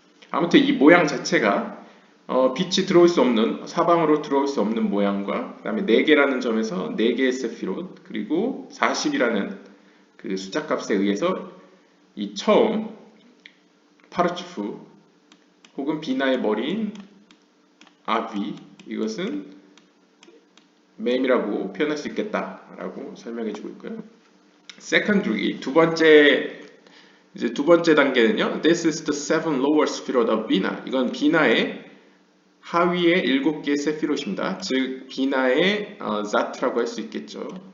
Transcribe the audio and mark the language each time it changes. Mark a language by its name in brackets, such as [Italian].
[Korean] 아무튼 이 모양 자체가 빛이 들어올 수 없는 사방으로 들어올 수 없는 모양과 그 다음에 4개라는 점에서 4개의 세피롯 그리고 40이라는 그 숫자 값에 의해서 이 처음 파르츠프 혹은 비나의 머리인 아비 이것은 맴이라고 표현할 수 있겠다라고 설명해 주고 있고요. Secondly, 두 번째 단계는요. [English] This is the seven lower sephirot of Bina. [Korean] 이건 비나의 하위의 7개의 세피롯입니다. 즉 비나의 자트라고 할 수 있겠죠.